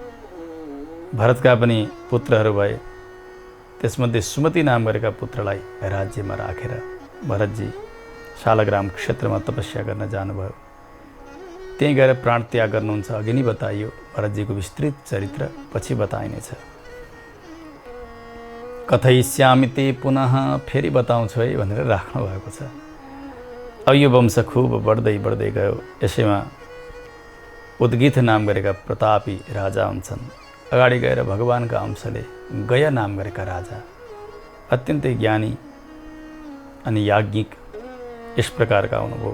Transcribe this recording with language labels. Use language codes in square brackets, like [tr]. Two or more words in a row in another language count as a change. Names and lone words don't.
[ne] भरतका पनि पुत्रहरू भए। त्यसमध्ये सुमति नाम गरेका पुत्रलाई राज्यमा राखेर भरतजी शालग्राम क्षेत्रमा तपस्या गर्न जानुभयो। त्यहीँ गएर प्राण त्याग गर्नुहुन्छ। अघि नै बताइयो भरतजीको विस्तृत चरित्र पछि बताइनेछ। [sa] कथयिष्यामि ते पुनः, [ne] फेरि बताउँछु है भनेर राख्नु भएको छ। अब यो वंश खुब बढ्दै बढ्दै गयो। यसैमा उद्गीथ नाम गरेका प्रतापी राजा हुन्छन्। अगाडि गएर भगवानका अंशले गया नाम गरेका राजा, अत्यन्तै ज्ञानी अनि याज्ञिक, यस प्रकारका हुनुभयो।